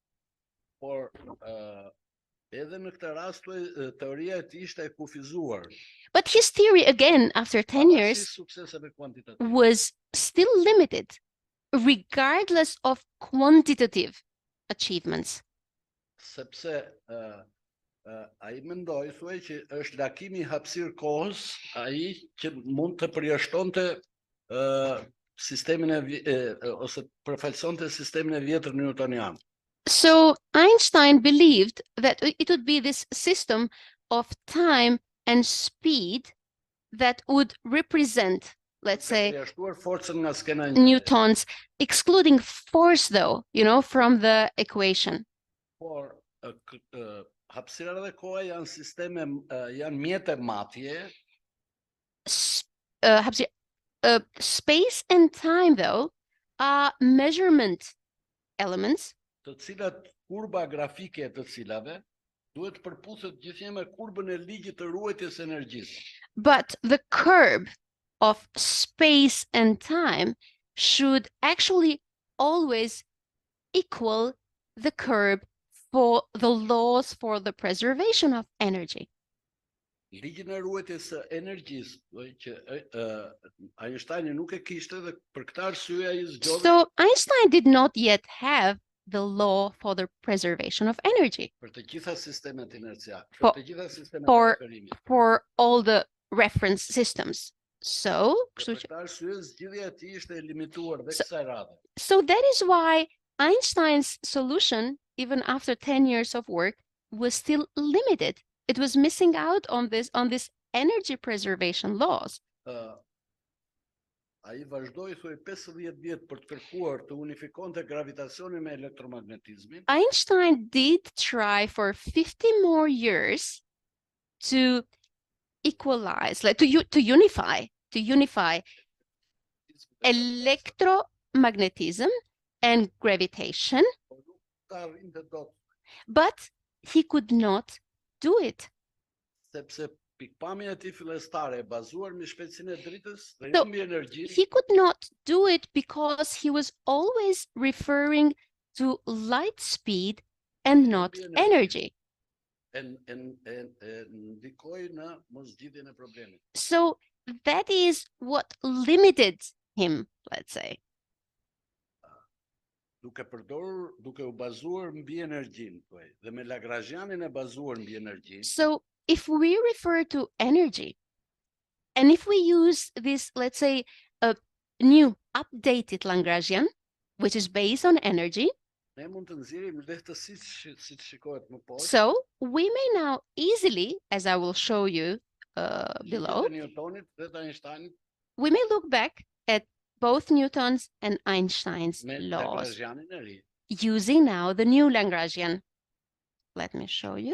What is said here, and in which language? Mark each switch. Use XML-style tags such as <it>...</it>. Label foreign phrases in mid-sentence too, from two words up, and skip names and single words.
<en>But his theory, again, after 10 years, was still limited, regardless of quantitative achievements.</en> <sq>Ai mendoi, thuaj që është lakimi I hapësirë kohës, ai që mund të përjashtonte sistemin ose përfaqësonte sistemin e vjetër newtonian.</sq> <en>So Einstein believed that it would be this system of time and speed that would represent, let's say, Newton's, excluding force, though, from the equation.</en> <sq>Hapësira dhe koha janë mjete matje.</sq> <en>Space and time, though, are measurement elements.</en> <sq>Të cilat kurba grafike të cilave duhet përputhet gjithnjë me kurbën e ligjit të ruajtjes së energjisë.</sq> <en>But the curve of space and time should actually always equal the curve for the laws for the preservation of energy.</en> <sq>Ligjin e ruajtjes së energjisë, që Einstein nuk e kishte dhe për këtë arsye ai zgjodhi.</sq> <en>So Einstein did not yet have the law for the preservation of energy.</en> <sq>Për të gjitha sistemet inerciale, për të gjitha sistemet referimit.</sq> <en>For all the reference systems. So</en> <sq>zgjidhja e tij ishte e limituar dhe kësaj radhe.</sq> <en>So that is why Einstein's solution, even after 10 years of work, was still limited. It was missing out on this energy preservation laws.</en> <sq>Ai vazhdoi thuaj 50 vjet për të kërkuar të unifikonte gravitacionin me elektromagnetizmin.</sq> <en>Einstein did try for 50 more years to equalize, like to unify electromagnetism and gravitation, but he could not do it.</en> <sq>Sepse pikpamja e tij fillestare e bazuar me shpejtësinë e dritës dhe So, jo mbi energji.</sq> <en>he could not do it because he was always referring to light speed and not energy.</en> <sq>Ndikoi në mosgjidhjen e problemit.</sq> <en>So that is what limited him, let's say.</en> <sq>Duke u bazuar mbi energjinë, dhe me Lagrangianin e bazuar mbi energjinë.</sq> <en>So if we refer to energy, and if we use this, let's say, a new updated Lagrangian, which is based on energy,</en> <sq>Ne mund të nxjerrim lehtësisht siç shikohet më poshtë.</sq> <en>so we may now easily, as I will show you below, we may look back at both Newton's and Einstein's laws using now the new Lagrangian. Let me show you.</en>